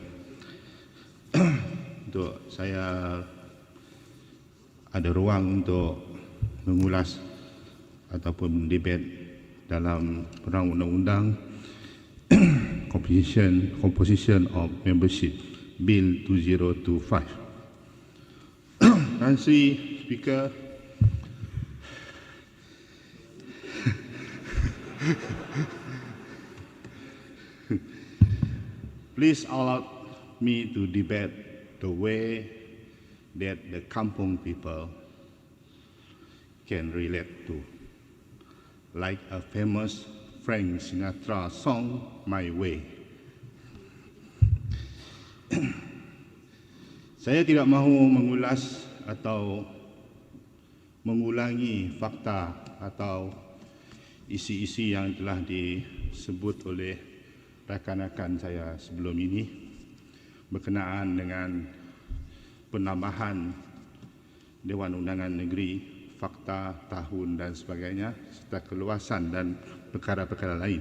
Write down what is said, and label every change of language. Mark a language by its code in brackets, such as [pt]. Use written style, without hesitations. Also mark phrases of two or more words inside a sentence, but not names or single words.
[ms] Untuk saya ada ruang untuk mengulas ataupun debat dalam perang undang-undang Composition of Membership Bill 2025. Terima kasih Speaker. [en] Please allow me to debate the way that the kampung people can relate to, like a famous Frank Sinatra song, My Way. [ms] Saya tidak mahu mengulas atau mengulangi fakta atau isi-isi yang telah disebut oleh rakan-rakan saya sebelum ini berkenaan dengan penambahan Dewan Undangan Negeri, fakta, tahun dan sebagainya, serta keluasan dan perkara-perkara lain.